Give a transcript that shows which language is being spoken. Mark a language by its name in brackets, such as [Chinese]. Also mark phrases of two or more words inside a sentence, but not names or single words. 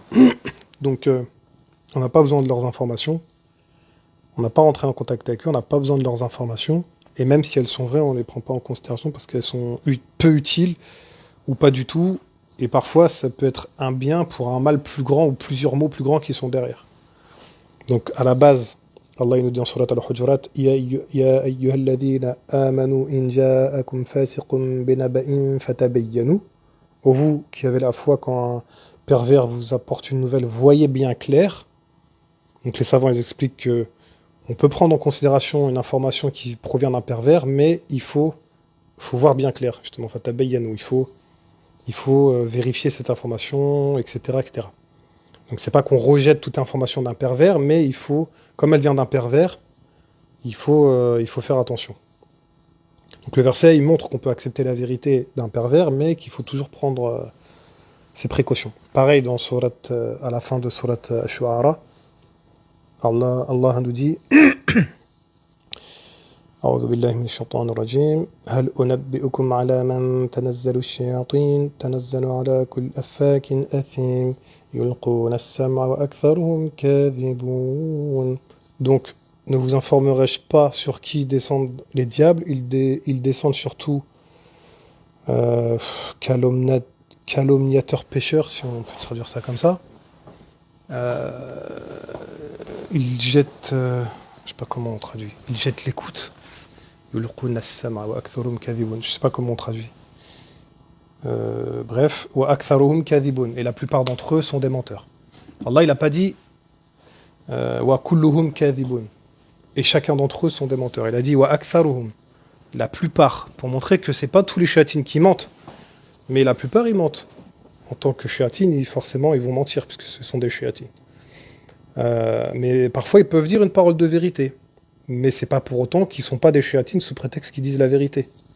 [French] Donc, on n'a pas besoin de leurs informations, on n'a pas rentré en contact avec eux, on n'a pas besoin de leurs informations. Et même si elles sont vraies, on ne les prend pas en considération parce qu'elles sont peu utiles ou pas du tout. Et parfois, ça peut être un bien pour un mal plus grand ou plusieurs mots plus grands qui sont derrière. Donc, à la base, Allah il nous dit en surat al-Hujurat, [Arabic] يا أيها الذين آمنوا إن جاءكم فاسق بنبإ فتبينوا. [French] Ô vous qui avez la foi, quand un pervers vous apporte une nouvelle, voyez bien clair. Donc, les savants, ils expliquent que on peut prendre en considération une information qui provient d'un pervers, mais il faut voir bien clair, justement, fatabayyanu. Il faut vérifier cette information, etc., etc. Donc c'est pas qu'on rejette toute information d'un pervers, mais il faut, comme elle vient d'un pervers, il faut faire attention. Donc le verset, il montre qu'on peut accepter la vérité d'un pervers, mais qu'il faut toujours prendre ses précautions. Pareil dans à la fin de surat Ash-Shu'ara, Allah nous dit [Arabic] أعوذ بالله من الشيطان الرجيم هل أنبئكم على من تنزل الشياطين تنزل على كل أفاك أثيم يلقون السمع وأكثرهم كاذبون. [French] Donc, ne vous informerai-je pas sur qui descendent les diables? Ils descendent surtout calomniateurs pécheurs, si on peut traduire ça comme ça. Ils jettent... je sais pas comment on traduit. Ils jettent l'écoute. [Arabic] يلقون السمع وأكثرهم كاذبون. Je sais pas comment on traduit. [French] Bref, [Arabic] وأكثرهم كاذبون. [French] Et la plupart d'entre eux sont des menteurs. Allah, il n'a pas dit [Arabic] وكلهم كاذبون. [French] Et chacun d'entre eux sont des menteurs. Il a dit [Arabic] وأكثرهم. [French] La plupart, pour montrer que c'est pas tous les shayatines qui mentent, mais la plupart ils mentent. En tant que shayatines, forcément ils vont mentir puisque ce sont des shayatines. Mais parfois ils peuvent dire une parole de vérité, mais c'est pas pour autant qu'ils sont pas des shayatines sous prétexte qu'ils disent la vérité.